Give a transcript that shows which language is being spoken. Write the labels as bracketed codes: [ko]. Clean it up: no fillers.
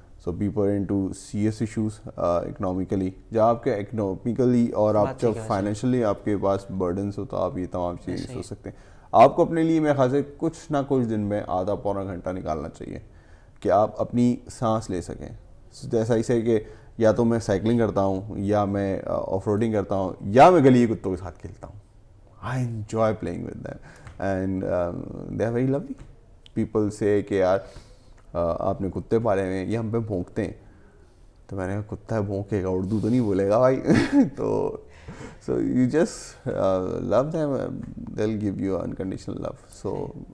[en] So people into serious issues economically. [ur] جب آپ کے اکنامیکلی اور آپ جب فائنینشلی آپ کے پاس برڈنس ہو تو آپ یہ تمام چیزیں سوچ سکتے ہیں. آپ کو اپنے لیے میرے خیال سے کچھ نہ کچھ دن میں آدھا پونا گھنٹہ نکالنا چاہیے کہ آپ اپنی سانس لے سکیں. جیسا اسے کہ یا تو میں سائیکلنگ کرتا ہوں, یا میں آف روڈنگ کرتا ہوں, یا میں گلی کتوں کے ساتھ کھیلتا ہوں. [en] I enjoy playing with them and they are very lovely. People سے [ur] کہ یار آپ نے کتے پالے ہوئے ہیں, یہ ہم پہ بھونکتے ہیں. تو میں نے کہا کتا ہے بھونکے گا, اردو تو نہیں بولے گا بھائی. [en] تو so you just love them, they will give you unconditional love. So